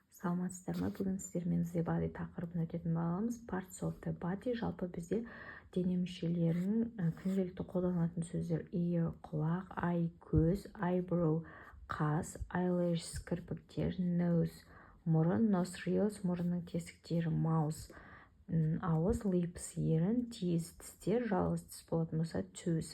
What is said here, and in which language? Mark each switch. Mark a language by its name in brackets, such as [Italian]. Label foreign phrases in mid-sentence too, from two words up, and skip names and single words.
[Kazakh] Саламатсыздар ма? Бүгін сіздермен [English] the body [Kazakh] тақырыбын өтетін боламыз. [English] Parts of the body, [Kazakh] жалпы бізде дене мүшелерінің күнделікті қолданылатын сөздер: ear, құлақ, eye, көз, eyebrow, қас, eyelash, кірпіктер, nose, мұрын, nostrils, мұрынның тесіктері, mouth, ауыз, lips, ерін, teeth, тістер, жалғыз тіс болатын болса tooth.